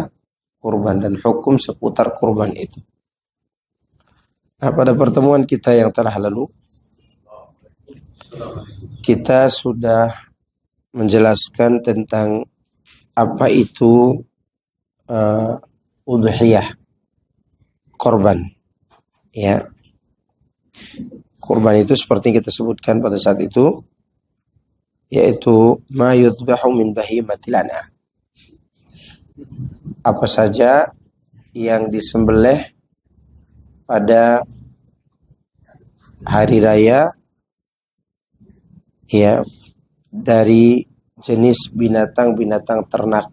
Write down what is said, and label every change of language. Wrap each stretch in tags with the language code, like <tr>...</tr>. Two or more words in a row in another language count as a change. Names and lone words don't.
<id>Kurban dan hukum seputar kurban itu. Nah, pada pertemuan kita yang telah lalu, kita sudah menjelaskan tentang apa itu udhiyah, korban. Ya, korban itu seperti yang kita sebutkan pada saat itu, yaitu</id> <ar>ما يذبح من بهيمة الأنعام.</ar> <id>Apa saja yang disembelih pada hari raya, ya, dari jenis binatang-binatang ternak.</id>